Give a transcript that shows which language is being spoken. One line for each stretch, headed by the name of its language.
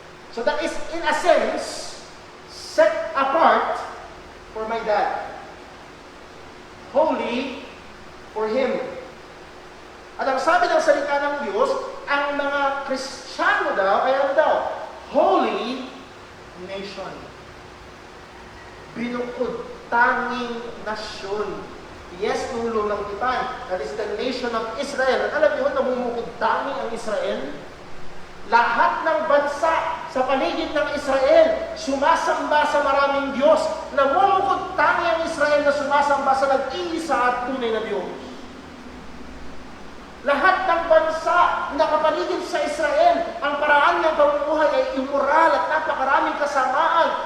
English: So that is, in a sense, set apart for my dad. Holy for him.
Filipino: At ang sabi ng salita ng Diyos, ang mga Kristiyano daw, ay ano daw? Holy nation. Binukod, tanging nasyon.
English: Yes,
Filipino: nung lumang tipan,
English: that is the nation of Israel.
Filipino: At alam niyo, namumukod tanging ang Israel. Lahat ng bansa sa paligid ng Israel sumasamba sa maraming Diyos. Namumukod tangi ang Israel na sumasamba sa nag-iisa at tunay na Diyos. Lahat ng bansa na kapaligid sa Israel, ang paraan ng pamumuhay ay immoral at napakaraming kasamaan.